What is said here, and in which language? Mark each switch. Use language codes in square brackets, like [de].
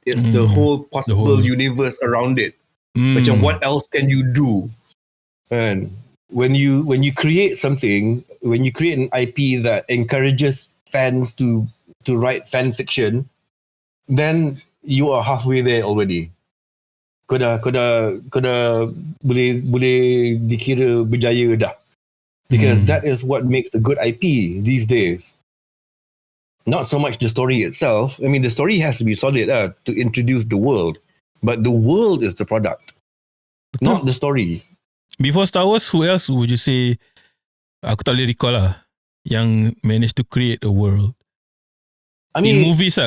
[en] It's the whole possible universe around it. [ms] Macam [en] what else can you do? And when you create something, when you create an IP that encourages fans to write fan fiction, then you are halfway there already. [ms] Kau dah boleh dikira berjaya dah. [en] Because that is what makes a good IP these days. Not so much the story itself. I mean, the story has to be solid to introduce the world. But the world is the product, not the story. Before Star Wars, who else would you say, [ms] aku tak boleh [en] recall [ms] lah, yang [en] managed to create a world? I mean, in movies [ms] lah.